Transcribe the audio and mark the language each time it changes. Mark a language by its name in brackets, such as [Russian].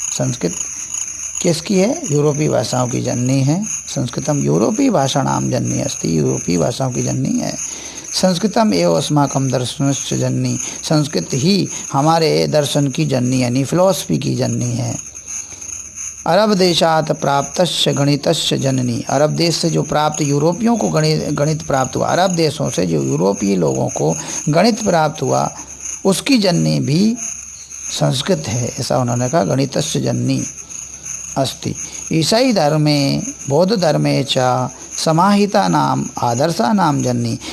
[Hindi] संस्कृत किसकी है? यूरोपीय भाषाओं की जननी है। [Sanskrit] संस्कृतम यूरोपीय भाषाणाम जननी अस्ति। [Hindi] यूरोपीय भाषाओं की जननी है। [Sanskrit] संस्कृतम एवं अस्माकं दर्शनस्य जननी। [Hindi] संस्कृत ही हमारे दर्शन की जननी यानी फिलॉसफी की जननी है। [Sanskrit] अरब देशात प्राप्तस्य गणितस्य जननी। [Hindi] अरब देश से जो प्राप्त यूरोपियों को गणित प्राप्त हुआ, अरब देशों से जो यूरोपीय लोगों को गणित प्राप्त हुआ, उसकी जननी भी संस्कृत है। ऐसा उन्होंने कहा। [Sanskrit] गणितस्य जननी अस्ति। ईसाई धर्मे बौद्ध धर्मे च समाहिता नाम आदर्शा नाम जननी।